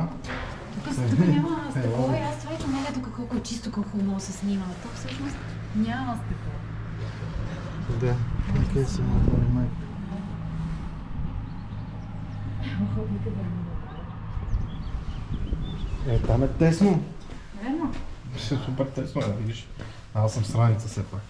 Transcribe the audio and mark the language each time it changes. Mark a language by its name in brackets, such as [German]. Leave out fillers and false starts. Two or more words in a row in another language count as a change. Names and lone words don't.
[Bulgarian] Тук няма стъкло и аз това и намеря тук колко е чисто, колко много се снима. Тук всъщност няма стъкло. Да. Къде си отвори майка? Там е тесно. Верно? Супер тесно е, видиш. Аз съм страница все пак.